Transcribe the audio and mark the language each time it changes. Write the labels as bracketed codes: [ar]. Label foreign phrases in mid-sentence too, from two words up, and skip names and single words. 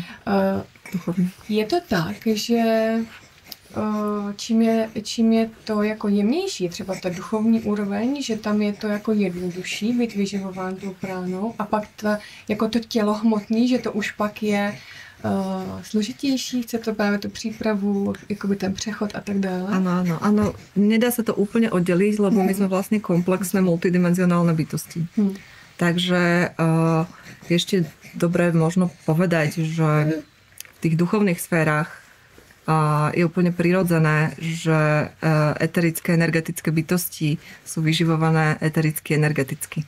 [cs] Je to tak, že čím je to jako jemnější, třeba ta duchovní úroveň, že tam je to jako jednodušší být vyživován tou pránou a pak jako to tělo hmotný, že to už pak je složitější, chce to právě tu přípravu, jakoby ten přechod a tak dále. [sk] Áno. Nedá sa to úplne oddeliť, lebo my sme vlastne komplexné multidimenzionálne bytosti. Takže ešte dobre možno povedať, že v tých duchovných sférach je úplne prirodzené, že eterické energetické bytosti sú vyživované etericky energeticky.